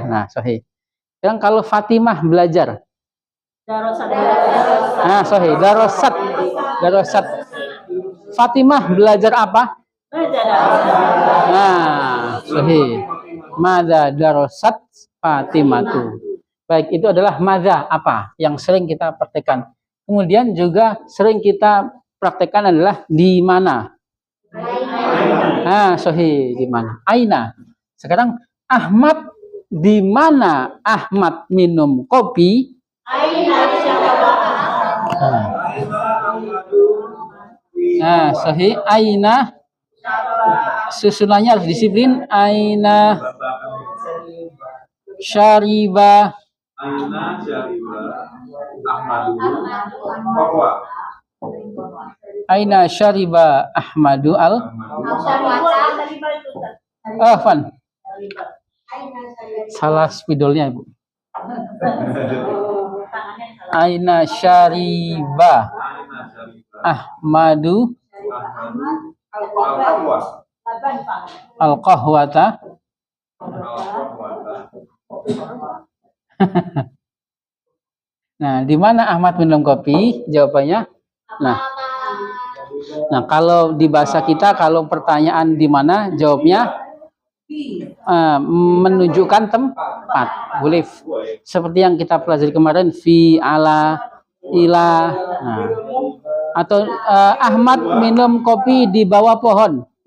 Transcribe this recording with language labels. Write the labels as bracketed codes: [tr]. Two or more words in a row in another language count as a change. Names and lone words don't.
[id] Nah, sahih. Yang kalau Fatimah belajar. Nah, sahih. Darasat. Fatimah belajar apa? Nah, sahih. [ar] ماذا درست فاطمة. [id] Baik, itu adalah madza apa yang sering kita praktekkan. Kemudian juga sering kita praktekkan adalah di mana. Sahih, di mana? Aina. Sekarang Ahmad, di mana Ahmad minum kopi? Sahih. Aina. Susunannya harus disiplin. [ar] أين شرب. أين شرب أحمد Afan. [id] Salah spidolnya, Ibu. [ar] أين شرب أحمد القهوة. [id] Nah, di mana Ahmad minum kopi? Jawabannya. Nah, kalau di bahasa kita, kalau pertanyaan di mana, jawabnya menunjukkan tempat. Boleh seperti yang kita pelajari kemarin, [ar] في على إلى. [id] Nah, atau Ahmad minum kopi di bawah pohon.